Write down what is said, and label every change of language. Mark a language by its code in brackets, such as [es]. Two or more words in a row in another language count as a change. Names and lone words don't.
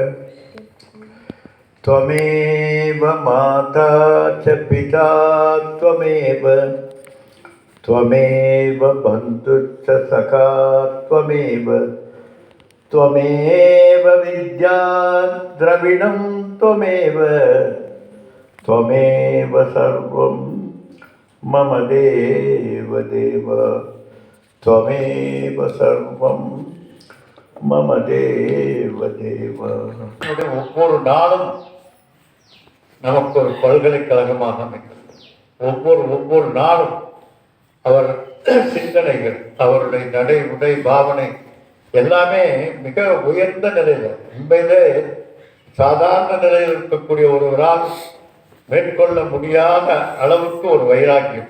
[sa] त्वमेव माता च पिता त्वमेव, त्वमेव बन्धुश्च सखा त्वमेव, त्वमेव विद्या द्रविणं त्वमेव, त्वमेव सर्वं मम देवदेव, त्वमेव सर्वं मम देवदेव। [ta] ஒவ்வொரு நாளும் நமக்கு ஒரு பல்கலைக்கழகமாக அமைக்கிறது. ஒவ்வொரு நாளும் அவர் சிந்தனைகள், அவருடைய நடை உடை பாவனை எல்லாமே மிக உயர்ந்த நிலையில், உண்மையிலே சாதாரண நிலையில் இருக்கக்கூடிய ஒருவரால் மேற்கொள்ள முடியாத அளவுக்கு ஒரு வைராக்கியம்.